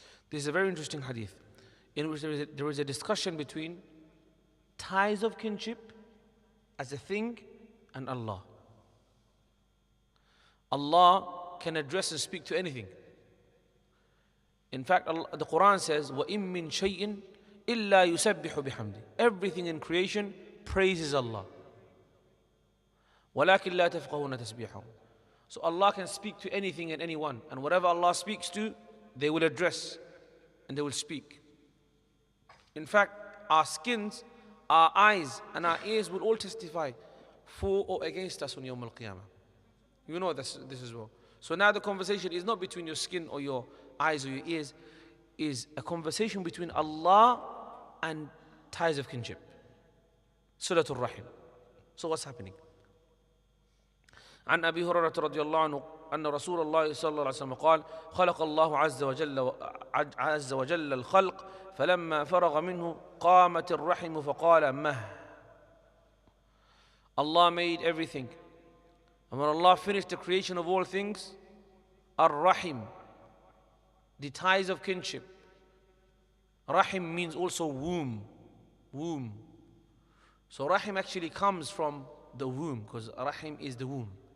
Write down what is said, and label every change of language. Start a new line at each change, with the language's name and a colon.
English: This is a very interesting hadith in which there is a discussion between ties of kinship as a thing and Allah. Allah can address and speak to anything. In fact, the Quran says,
Arabic: وَإِن مِّن شَيْءٍ إِلَّا يُسَبِّحُ بِحَمْدِهِ.
English: Everything in creation praises Allah.
Arabic: وَلَكِنْ لَا تَفْقَهُونَ تَسْبِيحَهُمْ.
English: So Allah can speak to anything and anyone, and whatever Allah speaks to, they will address and they will speak. In fact, our skins, our eyes and our ears will all testify for or against us on Yawm al-Qiyamah. You know this as well. So now the conversation is not between your skin or your eyes or your ears, is a conversation between Allah and ties of kinship. Sulatul Rahim. So what's happening?
Arabic: عن أبي هريرة رضي الله عنه أن رسول الله صلى الله عليه وسلم قال خلق الله عز وجل الخلق فلما فرغ منه قامت الرحم فقال مه.
English: Allah made everything, and when Allah finished the creation of all things, Ar-Rahim, the ties of kinship. Rahim means also womb. So Rahim actually comes from the womb, because Rahim is the womb.